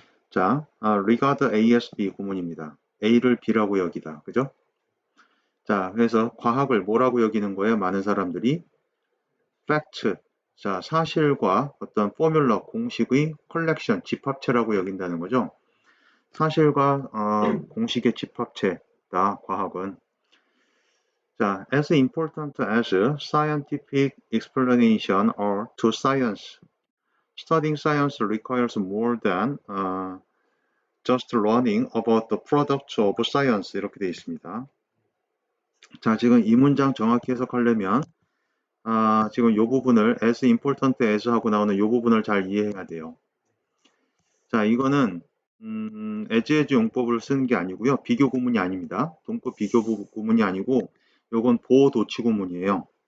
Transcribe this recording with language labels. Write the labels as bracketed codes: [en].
[ko] 자, regard A as B 구문입니다. A를 B라고 여기다, 그죠? 자, 그래서 과학을 뭐라고 여기는 거예요? 많은 사람들이 fact, 자, 사실과 어떤 포뮬러, 공식의 컬렉션, 집합체라고 여긴다는 거죠. 사실과 공식의 집합체다, 과학은. [en] 자, as important as scientific explanation or to science. Studying science requires more than just learning about the products of science. [ko] 이렇게 되어 있습니다. 자, 지금 이 문장 정확히 해석하려면 지금 이 부분을 as important as 하고 나오는 이 부분을 잘 이해해야 돼요. 자, 이거는 as 용법을 쓰는 게 아니고요. 비교 구문이 아닙니다. 동급 비교 구문이 아니고 요건 보호 도치 구문이에요.